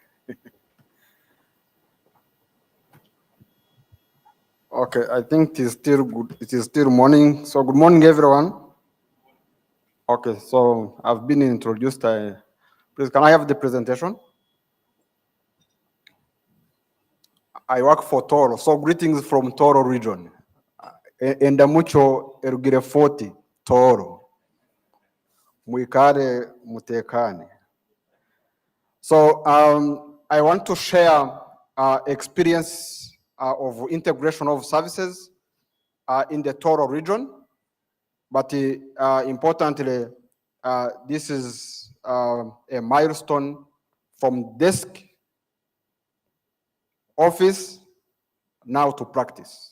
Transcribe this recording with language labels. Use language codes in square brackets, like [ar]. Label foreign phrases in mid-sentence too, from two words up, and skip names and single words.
[en] Okay, I think it is still good. It is still morning. So good morning, everyone. Okay, so I've been introduced. Please, can I have the presentation? I work for Toro. So greetings from Toro region. [ttj] Endamucho erugire 40 Toro. Muikare mutekane. [en] So I want to share experience of integration of services in the Toro region. But importantly, this is a milestone from desk, office, now to practice.